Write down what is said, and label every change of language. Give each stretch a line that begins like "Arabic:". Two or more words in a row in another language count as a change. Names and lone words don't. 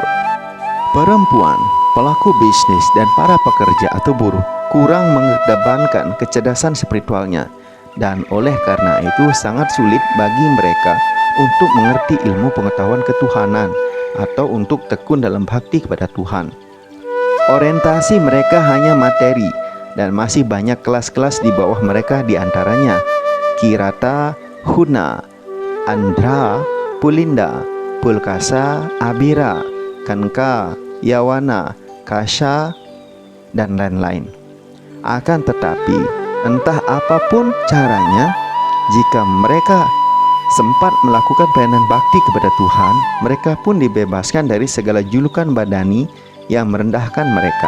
Indonesian: Perempuan, pelaku bisnis, dan para pekerja atau buruh kurang mengedepankan kecerdasan spiritualnya, dan oleh karena itu sangat sulit bagi mereka untuk mengerti ilmu pengetahuan ketuhanan atau untuk tekun dalam bakti kepada Tuhan. Orientasi mereka hanya materi, dan masih banyak kelas-kelas di bawah mereka, di antaranya Kirata, Huna, Andra, Pulinda, Pulkasa, Abira, Kanka, Yawana, Kasha, dan lain-lain. Akan tetapi, entah apapun caranya, jika mereka sempat melakukan pelayanan bakti kepada Tuhan, mereka pun dibebaskan dari segala julukan badani yang merendahkan mereka.